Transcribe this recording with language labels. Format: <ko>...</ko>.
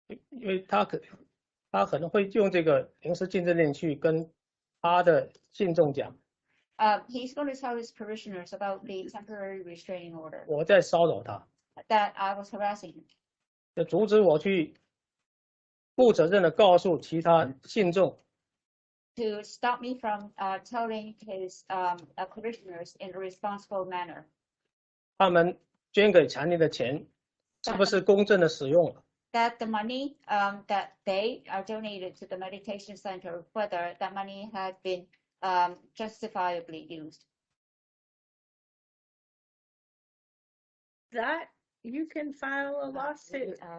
<zh>因为他可能会用这个临时禁制令去跟他的信众讲，</zh> <en>He's going to tell his parishioners about the temporary restraining order</en> <zh>我在骚扰他，</zh> <en>that I was harassing him,</en> <zh>就阻止我去负责任的告诉其他信众，</zh> <en>to stop me from telling his parishioners in a responsible manner</en> <zh>他们捐给残疾的钱是不是公正的使用了。</zh> <en>that the money that they are donated to the meditation center, whether that money had been justifiably used. That you can file a lawsuit.</en>